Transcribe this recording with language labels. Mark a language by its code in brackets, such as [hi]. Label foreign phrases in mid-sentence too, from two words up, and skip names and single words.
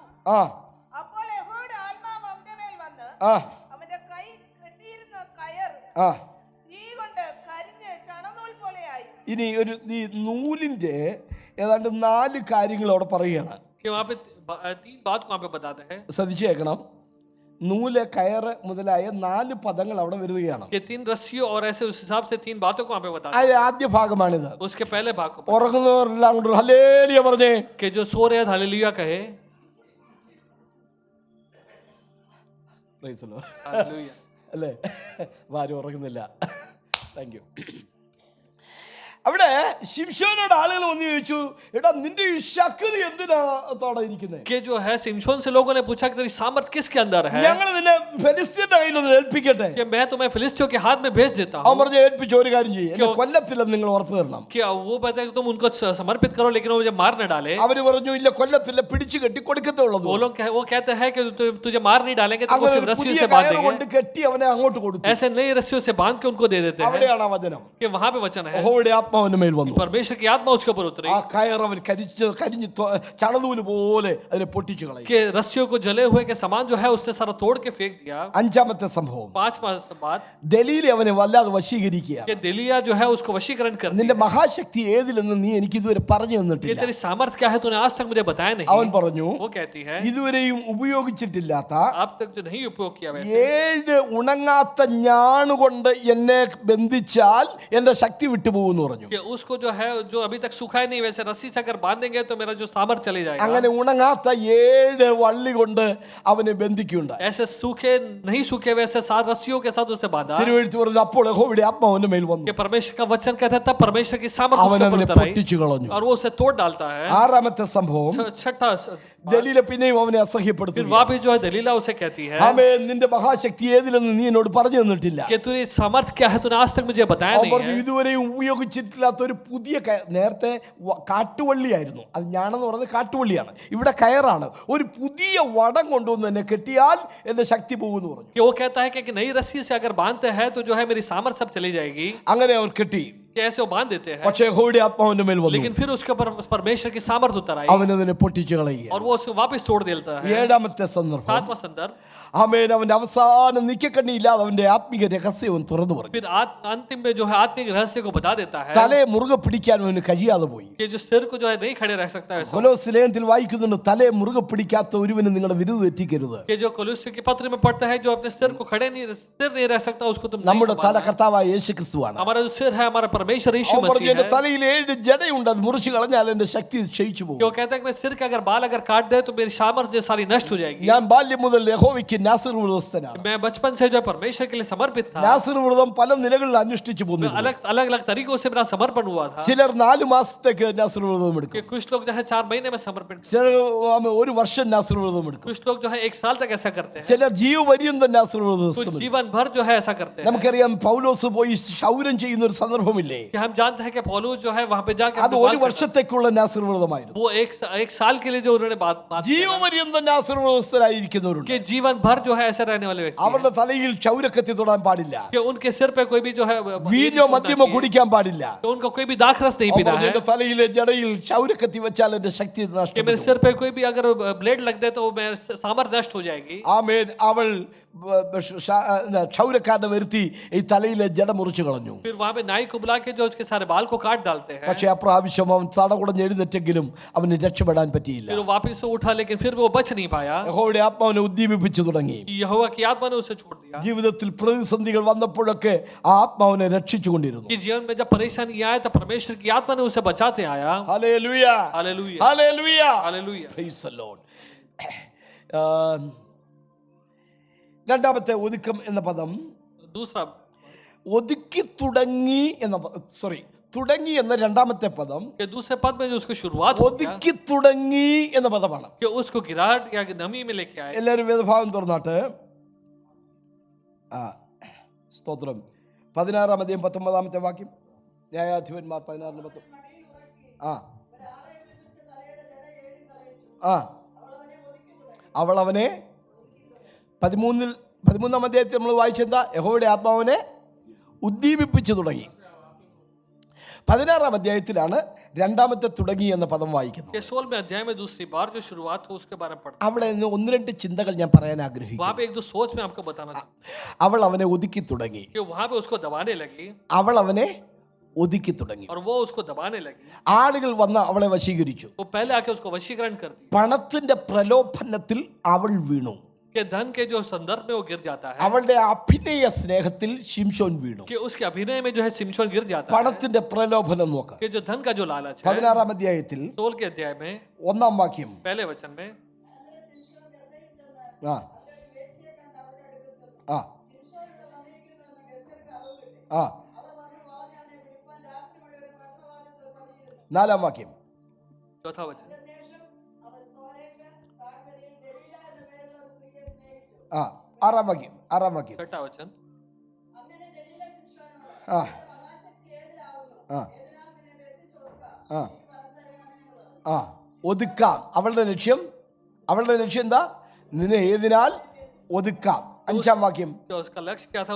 [ml] ആ അപ്പോൾ യഹോവയുടെ ആത്മാവ് അവന്റെ മേൽ വന്ന് ആ അവന്റെ കൈ കെട്ടിയിരുന്ന കയർ ആ തീ കൊണ്ട് കരിഞ്ഞ് ചണനൂൽ പോലെയായി. ഇനി ഈ നൂലിന്റെ ഏതാണ്ട് 4 കാര്യങ്ങൾ അവിടെ പറയുകയാണ്. [hi] कि वहाँ पे 3 बात को वहाँ पे बताते हैं. [ml] ശ്രദ്ധിച്ചേക്കണം. നൂല്, കയറ് മുതലായ 4 പദങ്ങൾ അവിടെ വരികയാണ്. [hi] कि 3 रस्सियों और ऐसे उस हिसाब से 3 बातों को वहाँ पे बताते [ml] അതിന്റെ ആദ്യ ഭാഗമാണിത്. [hi] हैं. उसके पहले भाग को [ml] ഉറങ്ങുന്നവരെല്ലാം കൊണ്ട് ഹല്ലേലൂയ പറഞ്ഞേ. [hi] कि जो सो रहे हालेलुया कहे. [en] Praise the Lord. [hi] हालेलुया। [ml] അല്ലേ? ആരും ഉറങ്ങുന്നില്ല. [en] thank you. [ml] അവിടെ ശിംശോനോട് ആളുകൾ വന്ന് ചോദിച്ചു, എടാ നിന്റെ ഈ ശക്തി എന്തിനാ തോടെ ഇരിക്കുന്നത്? [hi] कि जो है सिमशोन से लोगों ने पूछा कि तेरी सामर्थ किसके अंदर है, [ml] ഞങ്ങൾ നിന്നെ ഫെലിസ്ത്യന്റെ കയ്യിലൊന്ന് ഏൽപ്പിക്കട്ടെ. [hi] कि मैं तुम्हें फिलिस्तियों के हाथ में भेज देता [ml] അവൻ [hi] हूँ, [ml] പറഞ്ഞ് ഏൽപ്പിച്ച ഒരു കാര്യം ചെയ്യും, എന്നെ കൊല്ലത്തില്ലെന്ന് നിങ്ങൾ ഉറപ്പ് തരണം. [hi] कि वो बताए कि तुम उनको समर्पित करो लेकिन वो मुझे मार न डाले। [ml] അവര് പറഞ്ഞു ഇല്ല കൊല്ലത്തില്ല, പിടിച്ചു കെട്ടി കൊടുക്കത്തേ ഉള്ളത്. [hi] वो कहते हैं कि तुझे मार नहीं डालेंगे, तुमको [ml] അങ്ങനെ [hi] सिर्फ [ml] ഒരു [hi] रस्सियों [ml] പുതിയ [hi] से बांध [ml] കയറ് കൊണ്ട് [hi] देंगे। [ml] കെട്ടി അവനെ അങ്ങോട്ട് കൊടുത്തു. [hi] ऐसे नई रस्सियों से बांध के उनको दे देते हैं, [ml] അവിടെയാണ് ആ വചനം. [hi] कि वहां पे वचन है [ml] യഹോവയുടെ ആത്മാവിന്റെ മേൽ വന്നു. [hi] परमेश्वर की आत्मा उसके ऊपर उतरी, [ml] ആ കയർ അവൻ കരിഞ്ഞ് ചണനൂല് പോലെ അതിനെ പൊട്ടിച്ചു കളയും. [hi] कि रस्सियों को जले हुए के समान जो है उससे सारा तोड़ के फेंक दिया। [ml] അഞ്ചാമത്തെ സംഭവം, [hi] 5 बात, [ml] ദലീലി അവനെ വല്ലാതെ വശീകരിക്കുക. [hi] कि दिलिया जो है उसको वशीकरण कर [ml] നിന്റെ [hi] दिया, [ml] മഹാശക്തി ഏതിലെന്ന് നീ എനിക്ക് ഇതുവരെ പറഞ്ഞു [hi] कि [ml] തന്നിട്ടില്ല. [hi] तेरी सामर्थ क्या है तूने आज तक मुझे बताया [ml] അവൻ [hi] नहीं। [ml] പറഞ്ഞു [hi] वो कहती है [ml] ഇതുവരെയും ഉപയോഗിച്ചിട്ടില്ലാത്ത [hi] अब तक जो नहीं उपयोग किया वैसे, [ml] 7 ഉണങ്ങാത്ത ഞാണുകൊണ്ട് എന്നെ ബന്ധിച്ചാൽ എന്റെ ശക്തി വിട്ടുപോകുമെന്ന് പറഞ്ഞു. [hi] कि उसको जो है जो अभी तक सूखा ही नहीं वैसे रस्सी से अगर बांध देंगे तो मेरा जो सामर्थ चले जाएगा। [ml] അങ്ങനെ ഉണങ്ങാത്ത 7 വള്ളി കൊണ്ട് അവനെ ബന്ധിക്കുകയുണ്ടായി. [hi] ऐसे सूखे नहीं सूखे वैसे 7 रस्सियों के साथ उसे बांधा, [ml] തിരുവെഴുത്ത് പറഞ്ഞു അപ്പോൾ യഹോവയുടെ ആത്മാവിന്റെ മേൽ വന്നു, [hi] कि परमेश्वर का वचन कहता है तब परमेश्वर की सामर्थ [ml] അവൻ [hi] उसके [ml] അതിനെ [hi] ऊपर उतर आई [ml] പൊട്ടിച്ചു കളഞ്ഞു. [hi] और वो उसे तोड़ डालता है। [ml] ആറാമത്തെ സംഭവം, [hi] छठा [ml] ദലീല പിന്നെയും അവനെ [hi] फिर [ml] അസഹ്യപ്പെടുത്തി. [hi] वहां भी जो है दलीला उसे कहती है [ml] ആമേൻ, നിന്റെ മഹാശക്തി ഏതിലെന്ന് നീ എന്നോട് പറഞ്ഞു തന്നിട്ടില്ല. [hi] कि तेरी सामर्थ क्या है तूने आज तक मुझे बताया [ml] അവൻ [hi] नहीं [ml] പറഞ്ഞു [hi] है। [ml] ഇതുവരെയും ഉപയോഗിച്ചിട്ടില്ലാത്ത ഒരു പുതിയ നേരത്തെ കാട്ടുവള്ളിയായിരുന്നു, അത് ഞാനെന്ന് പറയുന്നത് കാട്ടുവള്ളിയാണ്, ഇവിടെ കയറാണ്. ഒരു പുതിയ വടം കൊണ്ടുവന്ന് എന്നെ കെട്ടിയാൽ എന്റെ ശക്തി പോകുമെന്ന് പറഞ്ഞു. [hi] कि वो कहता है कि नई रस्सी से अगर बांधते हैं तो जो है मेरी सामर्थ सब चली जाएगी, [ml] അങ്ങനെ അവർ കെട്ടി. [hi] कि ऐसे वो बांध देते हैं। [ml] പക്ഷേ യഹോവയുടെ ആത്മാവിന്റെ മേൽ വന്നു, [hi] लेकिन फिर उसके ऊपर परमेश्वर की सामर्थ उतर आई [ml] അവൻ അതിനെ പൊട്ടിച്ചു കളയുക. [hi] और वो उसको वापस तोड़ देता है। [ml] ഏഴാമത്തെ സന്ദർഭം, [hi] 7वां संदर्भ, [ml] ആമേൻ, അവന്റെ അവസാനം നിക്കക്കണ്ണി ഇല്ലാതെ അവന്റെ ആത്മീക രഹസ്യവും തുറന്നു പറഞ്ഞു. [hi] फिर अंतिम में जो है आत्मिक रहस्य को बता देता है, [ml] തലയെ മുറുകെ പിടിക്കാൻ അവന് കഴിയാതെ പോയി. [hi] कि जो सिर को जो है नहीं खड़े रह सकता है वैसा। [ml] കൊലോസ്യ ലേഖനത്തിൽ വായിക്കുന്നുണ്ട്, തലയെ മുറുകെ പിടിക്കാത്ത ഒരുവന് നിങ്ങളുടെ വിരുദ് തെറ്റിക്കരുത്. [hi] कि जो കൊലോസ്യ के पत्र में पढ़ता है जो अपने सिर को खड़े नहीं सिर नहीं रह सकता उसको तुम नहीं [ml] നമ്മുടെ തല [hi] संभालना। [ml] കർത്താവായ യേശു ക്രിസ്തുവാണ്. [hi] हमारा जो सिर है हमारा परमेश्वर यीशु [ml] അവൻ പറഞ്ഞു [hi] मसीह [ml] എന്റെ [hi] है। [ml] തലയിൽ 7 ജടയുണ്ട്, അത് മുറിച്ചു കളഞ്ഞാൽ എന്റെ ശക്തി ക്ഷയിച്ചു പോകും. [hi] क्यों कहता है कि मैं सिर के अगर बाल अगर काट दे तो मेरी सामर्थ्य सारी नष्ट हो जाएगी। [ml] ഞാൻ ബാല്യം മുതൽ യഹോവയ്ക്ക് നാസിർ വ്രതസ്ഥനാണ്. [hi] मैं बचपन से जो है परमेश्वर के लिए समर्पित था, [ml] നാസിർ വ്രതം പല നിലകളിൽ അനുഷ്ഠിച്ചു [hi] मैं [ml] പോന്നു. [hi] अलग अलग तरीकों से मेरा समर्पण हुआ था। [ml] ചിലർ 4 മാസത്തേക്ക് നാസിർ വ്രതം [hi] कि [ml] എടുക്കും, [hi] कुछ लोग जो है 4 महीने में समर्पण, [ml] ചിലർ 1 വർഷം നാസിർ വ്രതം എടുക്കും, [hi] कुछ लोग जो है 1 साल तक ऐसा करते हैं, [ml] ചിലർ ജീവപര്യന്തം നാസിർ വ്രതം [hi] कुछ [ml] എടുക്കും. [hi] जीवन भर जो है ऐसा करते हैं। [ml] നമുക്കറിയാം പൗലോസ് പോയി ക്ഷൗരം ചെയ്യുന്ന ഒരു സന്ദർഭമില്ലേ, [hi] कि हम जानते हैं कि पौलुस जो है वहां पे जाके [ml] അത് [hi] अपने [ml] 1 [hi] बाल [ml] വർഷത്തേക്കുള്ള നാസിർ വ്രതമായിരുന്നു. [hi] वो एक साल के लिए जो उन्होंने बात [ml] ജീവപര്യന്തം നാസിർ വ്രതസ്ഥരായിരിക്കുന്നവരുണ്ട്. [hi] कि जीवन भर जो है ऐसे रहने वाले व्यक्ति [ml] അവരുടെ തലയിൽ ക്ഷൗരക്കത്തി തൊടാൻ പാടില്ല, [hi] कि उनके सिर पे कोई भी जो है [ml] വീഞ്ഞോ മദ്യമോ കുടിക്കാൻ പാടില്ല. [hi] तो उनको कोई भी दाखरस नहीं [ml] അവൻ [hi] पीना [ml] പറഞ്ഞു, [hi] है। [ml] എന്റെ തലയിലെ ജടയിൽ ക്ഷൗരക്കത്തി വെച്ചാൽ എന്റെ ശക്തി [hi] कि मेरे [ml] നഷ്ടപ്പെടും. [hi] सिर पे कोई भी अगर ब्लेड लग दे तो मेरे सामर्थ्य नष्ट हो जाएगी। [ml] ആമേൻ. അവൾ ക്ഷൗരക്കാരനെ വരുത്തി ഈ തലയിലെ ജട മുറിച്ചു കളഞ്ഞു. [hi] फिर वहां पे नाई को बुला के जो उसके सारे बाल को काट डालते हैं। [ml] പക്ഷെ അപ്രാവശ്യം അവൻ തടകുടഞ്ഞ് എഴുന്നേറ്റെങ്കിലും അവന് രക്ഷപ്പെടാൻ പറ്റിയില്ല. [hi] फिर वो वापस से उठा लेकिन फिर वो बच नहीं पाया। [ml] യഹോവയുടെ ആത്മാവിനെ ഉദ്ദീപിപ്പിച്ചു തുടങ്ങി. [hi] यहोवा की आत्मा ने उसे छोड़ दिया। [ml] ജീവിതത്തിൽ പ്രതിസന്ധികൾ വന്നപ്പോഴൊക്കെ ആ ആത്മാവിനെ രക്ഷിച്ചുകൊണ്ടിരുന്നു. [hi] कि जीवन में जब परेशानी आए तो परमेश्वर की आत्मा ने उसे बचाते आया। [ml] ഹല്ലേലൂയ, [hi] हालेलुया, [ml] ഹല്ലേലൂയ, [hi] हालेलुया। [en] Praise the Lord. [ml] രണ്ടാമത്തെ ഒതുക്കം എന്ന പദം, [hi] दूसरा [ml] ഒതുക്കി തുടങ്ങി എന്ന തുടങ്ങി എന്ന രണ്ടാമത്തെ പദം [hi] कि दूसरे पद में जो उसकी शुरुआत हो गया, [ml] ഒതുക്കി തുടങ്ങി എന്ന പദമാണ്. [hi] कि उसको गिराहट या नमी में लेके आए। [ml] എല്ലാവരും വേദഭാഗം തുറന്നാട്ട്, സ്തോത്രം, 16-ാം അധ്യായം 19-ാമത്തെ വാക്യം, ന്യായാധിപന്മാർ 16-10. അവൾ അവനെ 13-ാം അധ്യായത്തിൽ നമ്മൾ വായിച്ചെന്താ, യഹോവയുടെ ആത്മാവിനെ ഉദ്ദീപിപ്പിച്ചു തുടങ്ങി. 16-ാം അധ്യായത്തിലാണ് രണ്ടാമത്തെ തുടങ്ങി എന്ന പദം വായിക്കുന്നത്. [hi] 16वें अध्याय में दूसरी बार जो शुरुआत हो उसके बारे में पढ़ते [ml] അവിടെ നിന്ന് 1-2 ചിന്തകൾ ഞാൻ പറയാൻ [hi] हैं। [ml] ആഗ്രഹിക്കുന്നു. [hi] वहां पे एक दो सोच में आपको बताना चाहता [ml] അവൾ അവനെ ഒതുക്കി തുടങ്ങി, [hi] हूं कि वहां पे उसको दबाने लगी [ml] അവൾ അവനെ ഒതുക്കി തുടങ്ങി. [hi] और वो उसको दबाने लगी। [ml] ആളുകൾ വന്ന് അവളെ വശീകരിച്ചു. [hi] वो पहले आके उसको वशीकरण कर दी [ml] പണത്തിന്റെ പ്രലോഭനത്തിൽ അവൾ വീണു. [hi] कि धन के जो संदर्भ में वो गिर जाता है, [ml] അവളുടെ അഭിനയ സ്നേഹത്തിൽ ശിംശോൻ വീണു. [hi] कि उसके अभिनय में जो है सिमशोन गिर जाता है। [ml] പണത്തിന്റെ പ്രലോഭനം നോക്ക. [hi] कि जो धन का जो लालच है, [ml] 16-ാം അധ്യായത്തിൽ [hi] 16 के अध्याय में [ml] 1-ാം വാക്യം, [hi] पहले वचन में, ആ ആ [ml] ശിംശോൻ ഇവിടെ വന്നിരിക്കുന്നുവെന്ന് ഗസ്സർക്ക് അറിവ് കിട്ടി. ആ അവർ വന്ന് വളഞ്ഞ് അവനെ പിടിപ്പാൻ രാത്രി മുഴുവൻ പട്ടണവാതിൽക്കൽ പതിയിരുന്നു. 4-ാം വാക്യം. [hi] चौथा वचन। [ml] അതിനുശേഷം അവൻ സോരേക്ക് താഴ്വരയിൽ ദലീല എന്ന പേരുള്ള ഒരു സ്ത്രീയെ സ്നേഹിച്ചു. ആ 6-ാം വാക്യം. 6-ാം വാക്യം. [hi] छठा वचन। [ml] അങ്ങനെ ദലീല ശിംശോനോട്, ആ നിന്റെ മഹാശക്തി ഏതിലാവുന്നു? ആ ഏതിനാൽ നിന്നെ വെട്ടിച്ചോർക്കാം? ആ എനിക്ക് വരത്തരയണമേ എന്ന് പറഞ്ഞു. ആ ഒതുക്കാം. അവളുടെ ലക്ഷ്യം എന്താ? നിന്നെ ഏതിനാൽ ഒതുക്കാം. 5-ാം വാക്യം. [hi] तो उसका लक्ष्य क्या था?